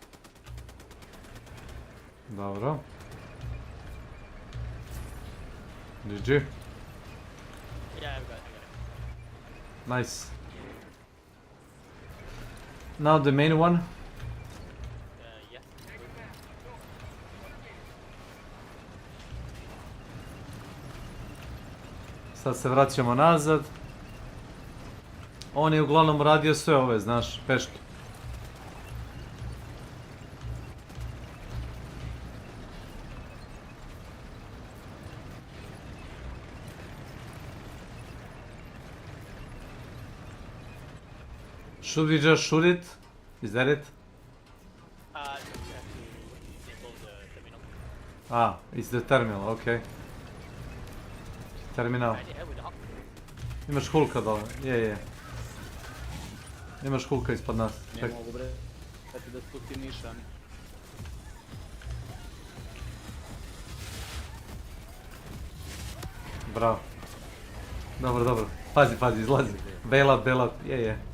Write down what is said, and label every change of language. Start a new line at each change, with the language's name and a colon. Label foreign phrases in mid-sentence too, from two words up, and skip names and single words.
Serbian: Dobro. GG.
English: Yeah, I got it. Nice. Now the main one. Yeah.
Serbian: Sad se vraćamo nazad. On je uglavnom radio sve ove, znaš, peške.
English: Should we just shoot it? Is that it? No, you have to enable the terminal. Ah, it's the terminal, okay. Terminal. Right there with the hawk.
Serbian: Imaš Hulka dole, je. Imaš Hulka ispod nas. Ne mogu bre, da spustim nišan. Bravo. Dobro. Pazi, izlazi. Bailout, je.